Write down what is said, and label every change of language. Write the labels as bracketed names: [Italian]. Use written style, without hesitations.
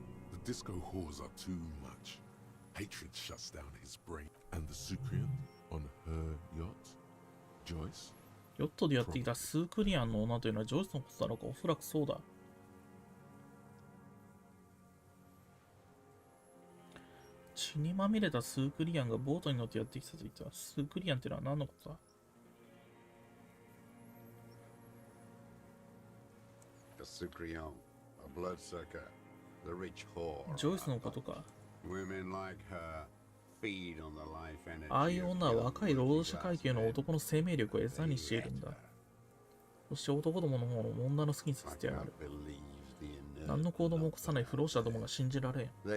[English] The disco whores are too much. Hatred shuts down his brain. And the Sucrian on her yacht? Joyce? [Japanese] ヨットでやっていたスークリアンの女というのはジョイスのことだろうか。おそらくそうだ。血にまみれたスークリアンがボートに乗ってやってきたと言った。スークリアンってのは何のことだ？ [English] The Sucrian, a bloodsucker, the rich whore. [Japanese] ジョイスのことか。 [English] Women like her feed on the life energy. [Japanese] ああいう女は若い労働者階級の男の生命力を餌にしているんだ。そして男どもの方の女の好きにさせてやる。何の行動も起こさない不老者どもが信じられん。